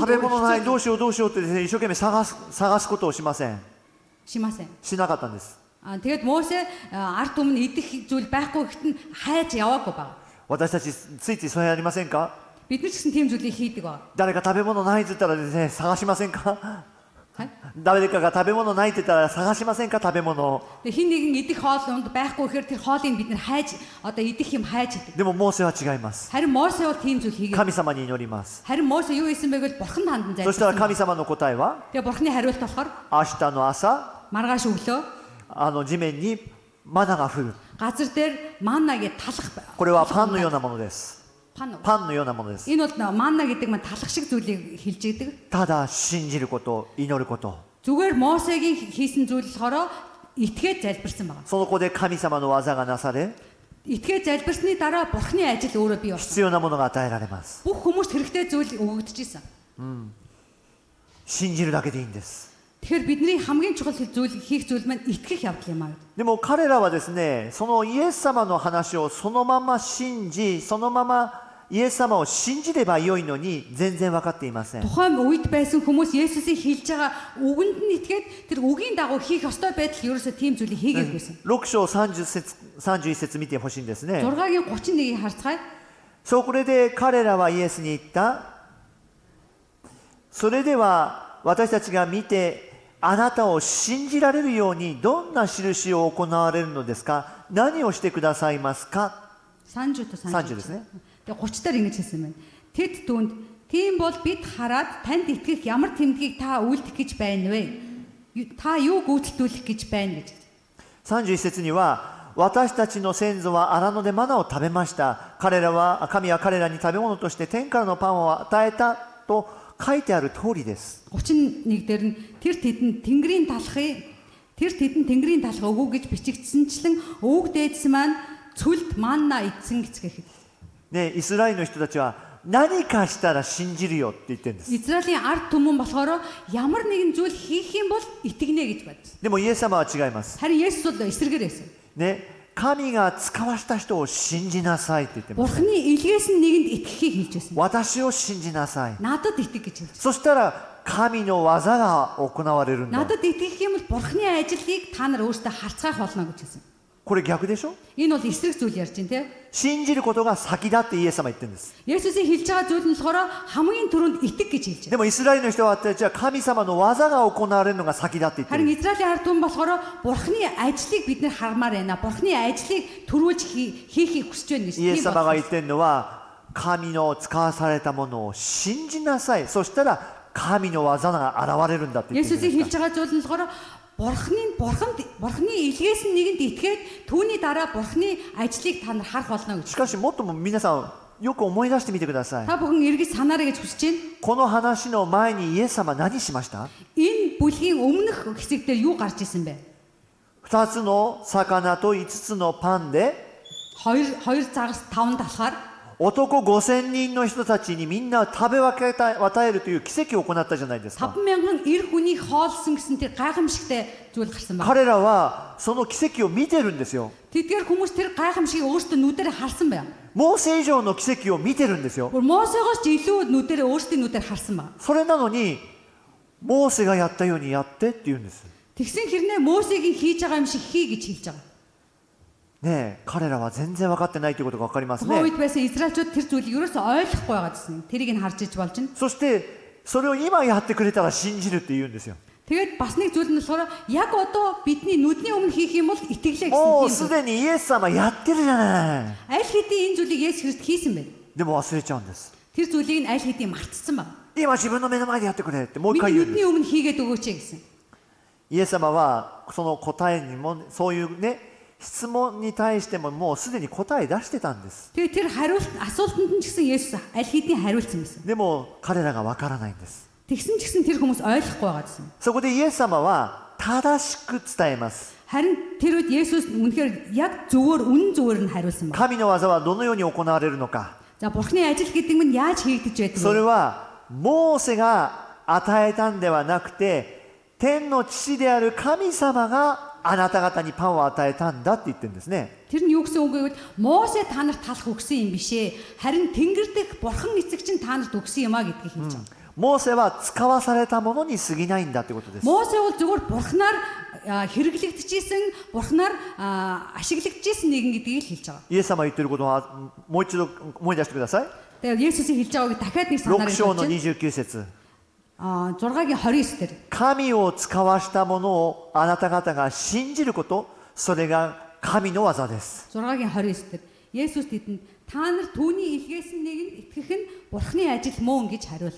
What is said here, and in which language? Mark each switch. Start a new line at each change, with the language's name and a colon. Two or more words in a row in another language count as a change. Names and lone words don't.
Japanese: 食べ物ないどうしようどうしようってですね、一生懸命探すことをしません。
Mongolian: шимаасаа.
Japanese: しなかったんです。
Mongolian: Тэгээд Мосе ард түмэн идэх зүйл байхгүй гэхэд нь хайж яваагүй баг.
Japanese: 私たちついついそれやりませんか？
Mongolian: Бид нар ч гэсэн тийм зүйлийг хийдэг баг.
Japanese: 誰か食べ物ないって言ったらですね、探しませんか？はい. 誰かが食べ物ないって言ったら探しませんか？食べ物を。
Mongolian: Тэгээ хин нэгэн идэх хоол унд байхгүй гэхээр тэр хоолыг бид нар хайж одоо идэх юм хайж идэг.
Japanese: でもモーセは違います。
Mongolian: Харин Мосе бол тийм зүйл хийгээд.
Japanese: 神様に祈ります。
Mongolian: Харин Мосе юу хийсэн бэ гэвэл Бурханд хандан
Japanese: そしたら
Mongolian: зайлшгүй.
Japanese: 神様の答えは、
Mongolian: Тэгээ Бурханы хариулт болохоор
Japanese: 明日の朝、
Mongolian: маргааш өглөө
Japanese: 地面にマナが降る。
Mongolian: газар дээр маннагийн талах.
Japanese: これはパンのようなものです。
Mongolian: Пан.
Japanese: パンのようなものです。
Mongolian: Энэ бол манна гэдэг маань талах шиг зүйлийг хэлж идэг.
Japanese: ただ信じること、祈ること。
Mongolian: Зүгээр Мосегийн хийсэн зүйл болохоор итгээд залбирсан байна.
Japanese: その子で神様の技がなされ、
Mongolian: Итгээд залбирсны дараа Бурханы ажил өөрөө бий болсон.
Japanese: 必要なものが与えられます。
Mongolian: Бүх хүмүүст хэрэгтэй зүйл өгөгдөж исэн.
Japanese: 信じるだけでいいんです。
Mongolian: Тэгэхээр бидний хамгийн чухал зүйл хийх зүйл маань итгэх явдал юм аа.
Japanese: でも彼らはですね、そのイエス様の話をそのまま信じ、そのままイエス様を信じればよいのに全然分かっていません。
Mongolian: Тухайн үед байсан хүмүүс Есүсийг хэлж байгаа үгэнд нь итгээд тэр үгийн дагуу хийх ёстой байдал ерөөсөө тийм зүйлийг хийгээдгүйсэн.
Japanese: 6 章31節見てほしいんですね。
Mongolian: 6-гийн 31-ийг харцгаая.
Japanese: そこで彼らはイエスに言った。それでは私たちが見てあなたを信じられるようにどんな印を行われるのですか？何をしてくださいますか？ 30 30ですね。
Mongolian: Тэгээ 30 дээр ингэж хэлсэн байна. Тэд түүнд тийм бол бид хараад танд итгэх ямар тэмдгийг та үйлдэх гэж байна вэ? Та юу гүйцэтгүүлэх гэж байна гэж.
Japanese: 31 節には私たちの先祖は荒野でマナを食べました。神は彼らに食べ物として天からのパンを与えたと書いてある通りです。
Mongolian: 31дээр нь тэр тэдэнд тэнгэрийн талхыг өгөө гэж бичигдсэнчлэн өвөг дээдс маань цүлд манна идсэн гэцгээхэд.
Japanese: ね、イスラエルの人たちは何かしたら信じるよって言ってるんです。
Mongolian: Израилийн ард түмэн болохоор ямар нэгэн зүйл хийх юм бол итгэнэ гэж бодсон.
Japanese: でもイエス様は違います。
Mongolian: Харин Есүс бол эсэргээр байсан.
Japanese: ね、神が使わした人を信じなさいって言ってます。
Mongolian: Бурхны илгээс нь нэгэнд итгэхийг хэлж байсан.
Japanese: 私を信じなさい。
Mongolian: Надад итгэх гэж хэлж.
Japanese: そしたら神の技が行われるんだ。
Mongolian: Надад итгэх юм бол Бурхны ажлыг та нар өөрсдөө харцгаах болно гэж хэлсэн.
Japanese: これ逆でしょ？
Mongolian: Энэ бол эсрэг зүйл ярьж байна те.
Japanese: 信じることが先だってイエス様言ってるんです。
Mongolian: Есүсийн хэлж байгаа зүйл нь болохоор хамгийн түрүүнд итэг гэж хэлж
Japanese: でもイスラエルの人はじゃあ神様の技が行われるのが先だって言って
Mongolian: Харин
Japanese: る。
Mongolian: Израилийн ард түмэн болохоор Бурхны ажлыг бид нэр хармаар байна. Бурхны ажлыг төрүүлж хийхийг хүсэж байна гэж.
Japanese: イエス様が言ってるのは神の使わされたものを信じなさい。そしたら神の技が現れるんだって言ってるん
Mongolian: Есүсийн
Japanese: です
Mongolian: хэлж байгаа зүйл нь болохоор Бурхны илгээс нь нэгэнд итгээд түүний дараа Бурхны ажлыг та нар харах болно гэж.
Japanese: しかしもっとも皆さんよく思い出してみてください。
Mongolian: Та бүхэн эргэж санаарай гэж хүсэж байна.
Japanese: この話の前にイエス様何しました？
Mongolian: Энэ бүлгийн өмнөх хэсэг дээр юу гарч исэн бэ?
Japanese: 2 つの魚と5つのパンで
Mongolian: 2 загас 5 талахаар
Japanese: 男5000人の人たちにみんな食べ分けた与えるという奇跡を行ったじゃないですか。
Mongolian: 5,000 эр хүнийг хоолсон гэсэн тэр гайхамшигтай зүйл гарсан байна.
Japanese: 彼らはその奇跡を見てるんですよ。
Mongolian: Тэдгээр хүмүүс тэр гайхамшигыг өөрсдөө нүдээр харсан байна.
Japanese: モーセ以上の奇跡を見てるんですよ。
Mongolian: Бүр Мосегоос ч илүү нүдээр өөрсдийн нүдээр харсан байна.
Japanese: それなのにモーセがやったようにやってって言うんです。
Mongolian: Тэгсэн хэрнээ Мосегийн хийж байгаа юм шиг хий гэж хэлж байгаа.
Japanese: ねえ、彼らは全然分かってないということが分かります
Mongolian: Тухайн
Japanese: ね。
Mongolian: үед байсан Израильчууд тэр зүйлийг ерөөсөө ойлгохгүй байгаа гэсэн. Тэрийг нь харж иж болж байна.
Japanese: そしてそれを今やってくれたら信じるって言うんですよ。
Mongolian: Тэгээд бас нэг зүйл нь болохоор яг одоо бидний нүдний өмнө хийх юм бол итгэлээ
Japanese: もう
Mongolian: гэсэн
Japanese: す
Mongolian: юм.
Japanese: でにイエス様やってるじゃない。
Mongolian: Аль хэдийн энэ зүйлийг Есүс Христ хийсэн байна.
Japanese: でも忘れちゃうんです。
Mongolian: Тэр зүйлийг нь аль хэдийн мартсан байна.
Japanese: 今自分の目の前でやってくれってもう一回
Mongolian: Миний
Japanese: 言うんです。
Mongolian: нүдний өмнө хийгээд өгөөч гэсэн.
Japanese: イエス様はその答えにもそういうね質問に対してももうすでに答え出してたんです。
Mongolian: Тэгээд тэр асуултанд нь ч гэсэн Есүс аль хэдийн хариулсан байсан.
Japanese: でも彼らが分からないんです。
Mongolian: Тэгсэн ч гэсэн тэр хүмүүс ойлгохгүй байгаа гэсэн.
Japanese: そこでイエス様は正しく伝えます。
Mongolian: Харин тэр үед Есүс үнэхээр яг зөвөр үнэн зөвөр нь хариулсан байна.
Japanese: 神の技はどのように行われるのか。
Mongolian: За Бурхны ажил гэдэг нь яаж хийгдэж байдаг
Japanese: それ
Mongolian: вэ?
Japanese: はモーセが与えたんではなくて天の父である神様があなた方にパンを与えたんだって言ってるんですね。
Mongolian: Тэр нь юу гэсэн үг вэ? Мосе та нарт талах өгсөн юм бишээ. Харин Тэнгэр дэх Бурхан эцэг чинь та нарт өгсөн юм а гэдгийг хэлж байгаа.
Japanese: モーセは使わされたものに過ぎないんだってことです。
Mongolian: Мосе бол зөвхөн Бурханаар хэрэглэгдэжсэн, Бурханаар ашиглагдажсэн нэгэн гэдгийг л хэлж байгаа.
Japanese: イエス様が言ってることはもう一度思い出してください。
Mongolian: Тэгээд Есүсийн хэлж байгааг дахиад нэг санаарай.
Japanese: 6 章の29節。
Mongolian: 6-гийн 29 дээр.
Japanese: 神を使わしたものをあなた方が信じること、それが神の技です。
Mongolian: 6-гийн 29 дээр. Есүс тэдэнд та нар түүний илгээсэн нэгэнд итгэх нь Бурханы ажил мөн гэж хариулав.